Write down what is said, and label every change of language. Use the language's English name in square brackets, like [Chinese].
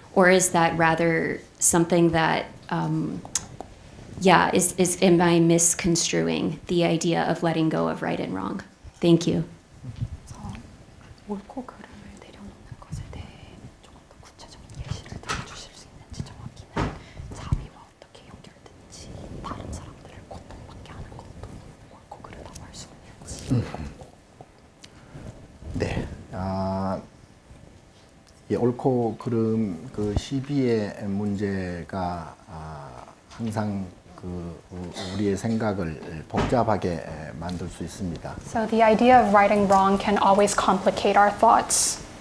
[English] Or is that rather something that, am I misconstruing the idea of letting go of right and wrong? Thank you. [Korean] 옳고 그름을 내려놓는 것에 대해 조금 더 구체적인 예시를 들어주실 수 있는지 정확히는 자비와 어떻게 연결되는지 다른 사람들을 고통받게 하는 것도 옳고 그르다고 할 수 있는지. 네, 이 옳고 그름 그 시비의 문제가 항상 우리의 생각을 복잡하게 만들 수 있습니다. [English] So the idea of right and wrong can always complicate our thoughts.